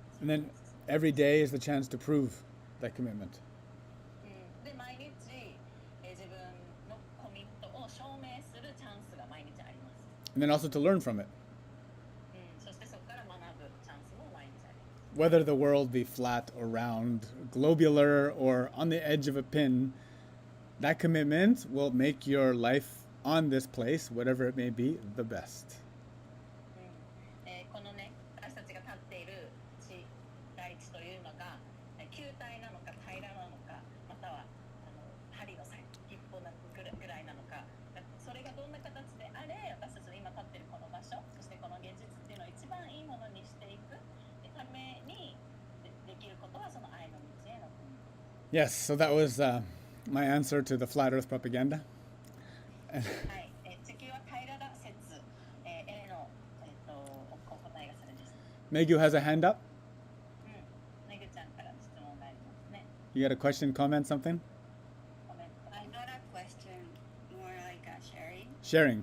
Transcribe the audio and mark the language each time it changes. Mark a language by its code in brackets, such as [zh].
[en] And then every day is the chance to prove that commitment. [ja] で、毎日、自分のコミットを証明するチャンスが毎日あります。 [en] And then also to learn from it. [ja] そしてそこから学ぶチャンスも毎日あります。 [en] Whether the world be flat or round, globular or on the edge of a pin, that commitment will make your life on this place, whatever it may be, the best. [ja] このね、私たちが立っている大地というのが球体なのか平らなのか、または針の先っぽなぐらいなのか、それがどんな形であれ、私たちの今立っているこの場所、そしてこの現実っていうのを一番いいものにしていくためにできることはその愛の道への踏み。 [en] Yes, so that was my answer to the flat earth propaganda. [ja] はい、地球は平らだ説へのお答えがそれです。 [en] Megu has a hand up. [ja] めぐちゃんから質問がありますね。 [en] You got a question, comment, something? [ja] コメント。 [en] I got a question, more like a sharing.